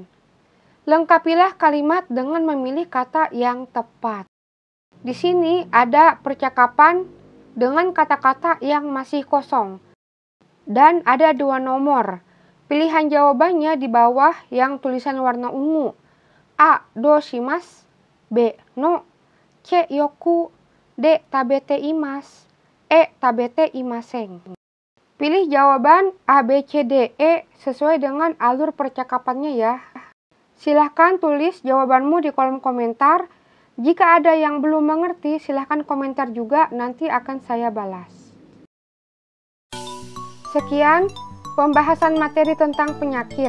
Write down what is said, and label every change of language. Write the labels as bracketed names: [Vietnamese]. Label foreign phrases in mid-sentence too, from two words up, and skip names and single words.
[Indonesian] Lengkapilah kalimat dengan memilih kata yang tepat. Di sini ada percakapan dengan kata-kata yang masih kosong. Dan ada 2 nomor. Pilihan jawabannya di bawah yang tulisan warna ungu. [Japanese] A. どうします. B. No. C. Yoku. D. 食べています. E. 食べていません. [Indonesian] Pilih jawaban A, B, C, D, E sesuai dengan alur percakapannya ya. Silahkan tulis jawabanmu di kolom komentar. Jika ada yang belum mengerti, silahkan komentar juga, nanti akan saya balas. Sekian pembahasan materi tentang penyakit.